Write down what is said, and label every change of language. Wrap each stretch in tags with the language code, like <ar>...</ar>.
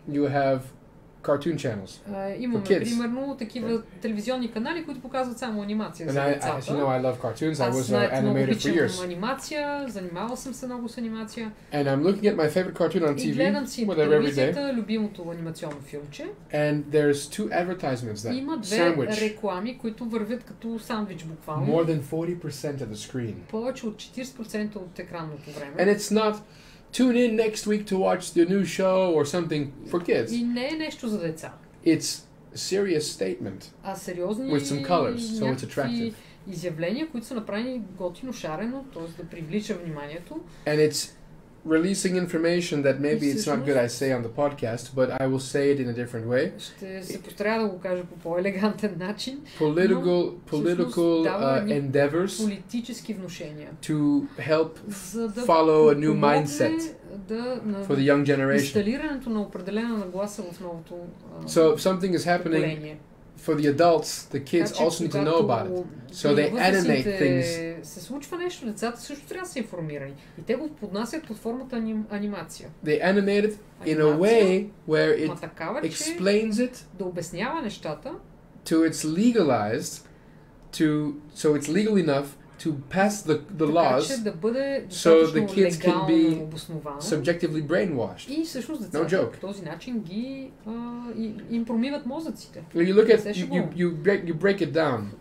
<en>you have cartoon channels.</en> <bg>Имаме примерно такива телевизионни канали, които показват само анимация за децата.</bg> <en>As you know, I love cartoons. I was an animator for years.</en> <bg>Анимация, занимавал съм се много с анимация.</bg> <en>And I'm looking at my favorite cartoon on TV.</en> <bg>Гледам си телевизията, любимото анимационно филмче.</bg> <en>And there's two advertisements that</en> <bg>има две реклами, които вървят като сандвич буквално.</bg> <en>More than 40% of the screen.</en> <bg>Повече от 40% от екранното време.</bg> <en>And it's not tune in next week to watch the new show or something for kids.</en> <bg>И не е нещо за деца.</bg> <en>It's a serious statement.</en> <bg>А сериозни</bg> <en>with some colors, so it's attractive.</en> <bg>Изявления, които са направени готино шарено, т.е. да привлича вниманието.</bg> <en>And it's releasing information that maybe it's not good I say on the podcast, but I will say it in a different way.</en> <bg>Ще се постарая да го кажа по по-елегантен начин.</bg> <en>Political endeavors</en> <bg>политически внушения</bg> <en>to help follow a new mindset for the young generation.</en> <bg>Инсталирането на определена нагласа в новото</bg> <en>So if something is happening for the adults, the kids also need to know about it. So they animate things.</en> <bg>Се случва нещо, децата също трябва да са информирани. И те го поднасят под формата анимация.</bg> <en>They animate it in a way where it explains it.</en> <bg>Да обяснява нещата.</bg> <en>To it's legalized, so it's legal enough to pass the laws, so the kids can be subjectively brainwashed.</en> <bg>И всъщност децата по този начин ги им промиват мозъците.</bg> <en>You look at you break it down.</en>